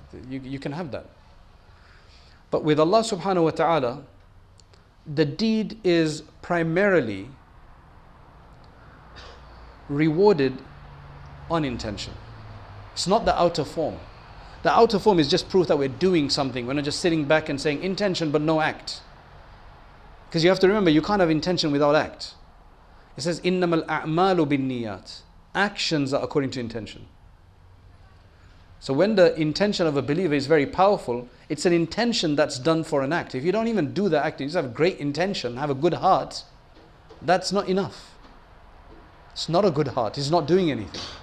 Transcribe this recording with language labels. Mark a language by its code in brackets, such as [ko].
[en] You can have that. But with Allah subhanahu wa ta'ala, the deed is primarily rewarded on intention. It's not the outer form. The outer form is just proof that we're doing something. We're not just sitting back and saying intention but no act. Because you have to remember, you can't have intention without act. It says, [ar] إِنَّمَا الْأَعْمَالُ بِالنِّيَّاتِ. [en] Actions are according to intention. So when the intention of a believer is very powerful, it's an intention that's done for an act. If you don't even do the act, you just have a great intention, have a good heart, that's not enough. It's not a good heart. It's not doing anything.